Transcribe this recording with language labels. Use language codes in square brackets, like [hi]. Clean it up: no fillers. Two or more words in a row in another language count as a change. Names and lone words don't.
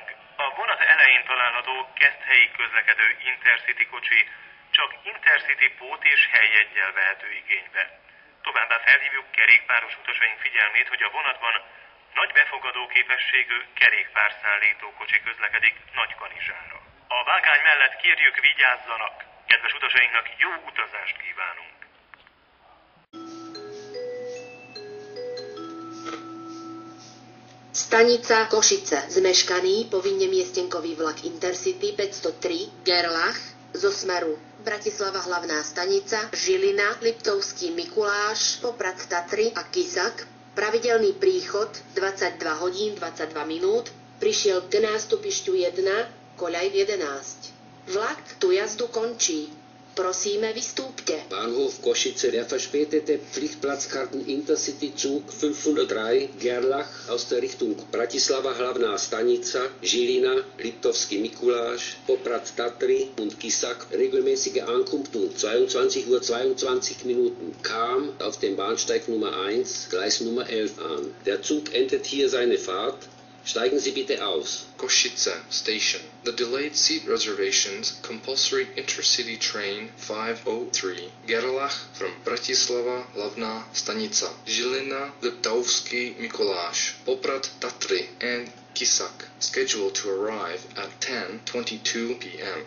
[hu] A vonat elején található Keszthelyi közlekedő Intercity kocsi csak Intercity pót és helyjeggyel vehető igénybe. Továbbá felhívjuk kerékpáros utasaink figyelmét, hogy a vonatban nagy befogadó képességű kerékpárszállító kocsi közlekedik Nagykanizsára. A vágány mellett kérjük, vigyázzanak! Kedves utasainknak jó utazást kívánunk! [sk] Stanica Košice. Zmeškaný povinne miestenkový vlak Intercity 503 Gerlach zo smeru Bratislava hlavná stanica, Žilina, Liptovský Mikuláš, Poprad Tatry a Kisak. Pravidelný príchod 22 hodín 22 minút. Prišiel k nástupišťu 1, koľaj 11. Vlak tu jazdu končí. Prosíme, vystúpte. [de] Bahnhof Košice, der verspätete Pflichtplatzkarten Intercity Zug 503 Gerlach aus der Richtung Bratislava hlavná stanica, Žilina, Liptovský Mikuláš, Poprad Tatry und Kisak regelmäßige Ankunft um 22:22 kam auf dem Bahnsteig Nummer 1, Gleis Nummer 11 an. Der Zug endet hier seine Fahrt. Steigen Sie bitte aus. [en] Košice Station. The delayed seat reservations compulsory intercity train 503 Gerlach from Bratislava hlavná stanica, Žilina, Liptovský Mikuláš, Poprad Tatry and Kisak, scheduled to arrive at 10:22 p.m.